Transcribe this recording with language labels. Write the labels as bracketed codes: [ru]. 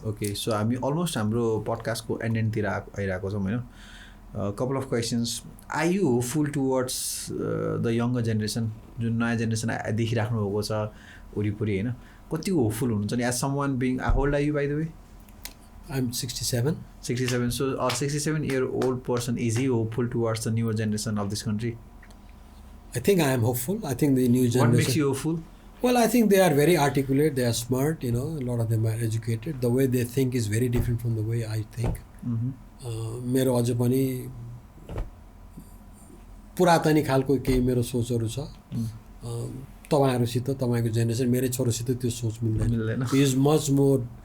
[ne] Okay, so हामी almost हाम्रो पडकास्टको एन्डतिर आइरहेको छौँ होइन। [en] couple of questions, are you hopeful towards the younger generation, [ne] जुन नयाँ जेनेरेसन देखिराख्नु भएको छ वरिपरि होइन, कति होपफुल हुनुहुन्छ नि [en] As someone being, how old are you by the way? I am 67। So a 67-year-old person, is he hopeful towards the newer generation of this country? I think I am hopeful. I think the new generation. What makes you hopeful? Well, I think they are very articulate, they are smart, a lot of them are educated. The way they think is very different from the way I think. [ne] मेरो अझ पनि पुरातनी खालको केही मेरो सोचहरू छ। तपाईँहरूसित तपाईँको generation मेरै छोरोसित त्यो सोच मिल्दैन [en] he is much more